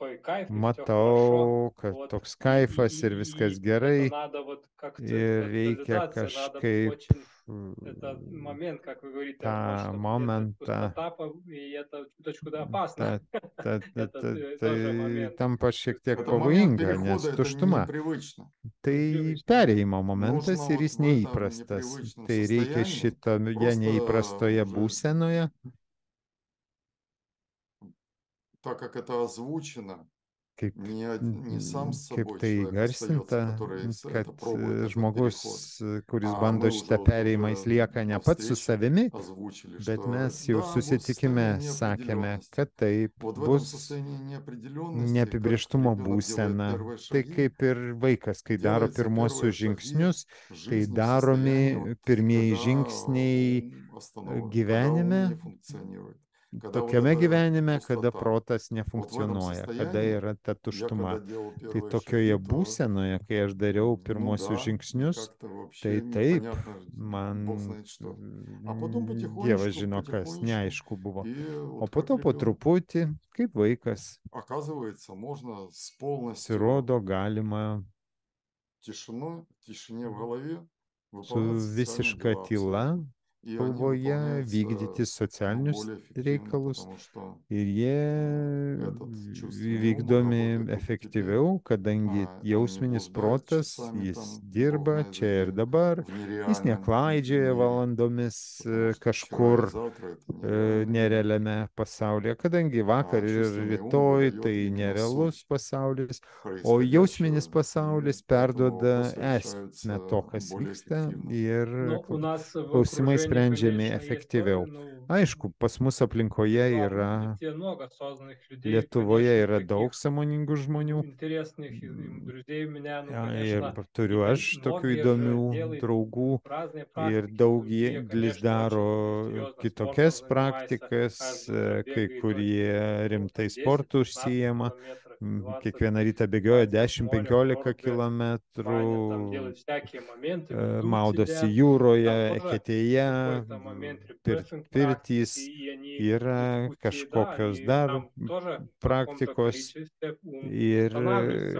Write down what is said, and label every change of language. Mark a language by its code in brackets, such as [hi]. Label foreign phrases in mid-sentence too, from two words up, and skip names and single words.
[lt] matau, kad toks kaifas ir viskas gerai ir reikia kažkaip tą momentą, tai tampa šiek tiek [ru] Это момент [lt] pavojinga, nes [ru] перехода, это [lt] tuštuma. [ru] непривычно. [lt] Tai perėjimo momentas [ru] Нужно [lt] ir jis [ru] вот в этом [lt] neįprastas. [ru] непривычном [lt] Tai reikia [ru] состоянии [lt] šitoje [ru] просто [lt] neįprastoje [ru] уже, [lt] būsenoje, [ru] так как это озвучено, [lt] kaip, [ru] не сам с [lt] kaip [ru] собой [lt] tai [ru] человек остается, [lt] įgarsinta, [ru] который [lt] kad [ru] это пробует, этот [lt] žmogus, [ru] переход, [lt] kuris [ru] а [lt] bando [ru] мы уже [lt] šitą [ru] вот [lt] perėjimą, jis [ru] уже [lt] lieka ne [ru] на [lt] pats su [ru] встрече [lt] savimi, [ru] озвучили, [lt] bet [ru] что [lt] mes jau [ru] да, будет [lt] susitikime [ru] состояние [lt] sakėme, [ru] неопределенности. [lt] kad taip [ru] Вот в этом [lt] bus [ru] состоянии неопределенности, как [lt] neapibrėžtumo [ru] ребенок делает [lt] būsena. [ru] первые [lt] Tai [ru] шаги, [lt] kaip ir vaikas, kai daro [ru] делается первые [lt] pirmosius [ru] шаги [lt] žingsnius, [ru] в [lt] tai [ru] жизни, в состоянии, [lt] daromi [ru] вот, [lt] pirmieji [ru] когда [lt] žingsniai [ru] ум остановлен, когда ум [lt] gyvenime, [ru] не функционирует, когда вот [lt] tokiame [ru] эта [lt] gyvenime, kada [ru] пустота. [lt] protas [ru] Вот в этом [lt] nefunkcionuoja, kada [ru] состоянии [lt] yra ta [ru] я [lt] tuštuma. [ru] когда делал [lt] Tai [ru] первые [lt] tokioje [ru] шаги, то, [lt] būsenoje, kai aš dariau [ru] ну [lt] pirmosius [ru] да, и [lt] žingsnius, [ru] как-то [lt] tai [ru] вообще [lt] taip, [ru] непонятно, Бог [lt] man [ru] знает что. А потом [lt] Dievas [ru] потихонечку, [lt] žino, kas [ru] потихонечку, [lt] neaišku buvo. [ru] и [lt] O [ru] вот [lt] po [ru] как [lt] to po [ru] ребенок. [lt] truputį, kaip vaikas, [ru] Оказывается, можно с полностью [lt] pasirodo galima [ru] тишине в голове [lt] su [ru] выполнять социальные [lt] visiška [ru] дела [lt] tyla [ru] абсолютно. И они [lt] galvoje vykdyti [ru] выполняются, ну, [lt] socialinius [ru] более эффективно, [lt] reikalus [ru] потому что [lt] ir jie [ru] этот чувственный ум, он [lt] vykdomi [ru] работает только теперь, [lt] efektyviau, kadangi [ru] он не [lt] jausminis [ru] блуждает [lt] protas, [ru] часами [lt] jis [ru] там, Бог [lt] dirba [ru] на [lt] čia ir [ru] языке, [lt] dabar, [ru] в [lt] jis [ru] нереальном [lt] neklaidžioja [ru] мире, [lt] valandomis [ru] потому что вчера и [lt] kažkur [ru] завтра это нереальный мир, [lt] nerealiame pasaulyje, kadangi vakar [ru] а [lt] ir [ru] чувственный ум [lt] rytoj [ru] выдает [lt] tai [ru] именно [lt] nerealus [ru] суть [lt] pasaulis, o jausminis [ru] происходящего, и [lt] pasaulis [ru] поэтому [lt] perduoda [ru] вопросы [lt] esmę [ru] решаются [lt] to, kas [ru] более [lt] vyksta [ru] эффективно. [lt] ir [ru] У нас в [lt] klausimai [ru] окружении, [lt] sprendžiami [ru] конечно, есть [lt] efektyviau. Aišku, pas mus aplinkoje [ru] в [lt] yra, [ru] Латвии много осознанных людей, [lt] Lietuvoje [ru] конечно, [lt] yra daug [ru] таких [lt] sąmoningų žmonių. [ru] интересных друзей у меня, [lt] Ir [ru] конечно, [lt] turiu aš tokių [ru] многие же [lt] įdomių [ru] делают [lt] draugų [ru] разные [lt] ir [ru] практики, другие, [lt] daugelis [ru] конечно, [lt] daro [ru] очень серьезно [lt] kitokias [ru] спортом занимаются, [lt] praktikas, [ru] каждое утро [lt] kai [ru] бегает [lt] kurie rimtai [ru] 10-15 [lt] sportu užsijama, [ru] километров, 20, [lt] kiekvieną rytą bėgioja [ru] купаются в море, в [lt] 10-15 [ru] проруби, [lt] kilometrų, [ru] банят, там делают всякие моменты, ведут [lt] maudosi [ru] себя. [lt] jūroje, [ru] Там тоже [lt] eketėje, [ru] какой-то момент рефрессинг практики, [lt] pirtys, [ru] и они [lt] yra [ru] пути, да, [lt] kažkokios [ru] и [lt] dar [ru] там тоже в каком-то [lt] praktikos [ru] количестве ум [lt] ir, [ru] останавливается,